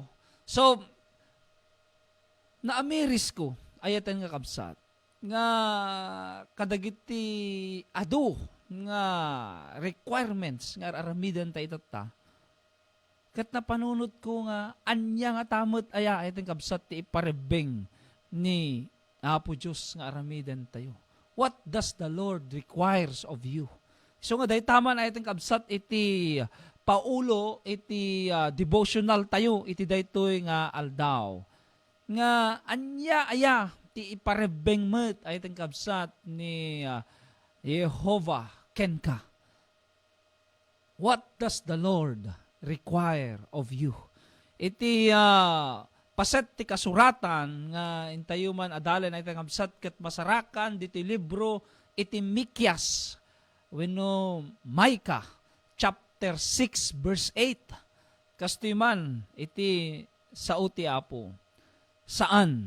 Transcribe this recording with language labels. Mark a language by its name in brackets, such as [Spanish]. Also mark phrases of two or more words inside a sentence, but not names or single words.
[Iloko] So naamiris ko ayatan nga kabsat nga kadagiti adu nga requirements nga aramidan ta itata ket napanunod ko nga anya nga tamot aya ayatan kabsat ti iparebeng ni Apo Diyos nga aramidan tayo. [English] What does the Lord requires of you? [Iloko] So nga dahi taman ayatan kabsat iti paulo iti devotional tayo iti daytoy nga aldaw nga anya aya ti iparebeng met ay kabsat ni Jehovah kenka. [English] What does the Lord require of you? [Iloko] Iti paset ti kasuratan nga intayo man adalan ay kabsat ket masarakan diti libro iti Mikyas wenno Micah chapter 6 verse 8. Kastiman iti sao ti Apo. Saan?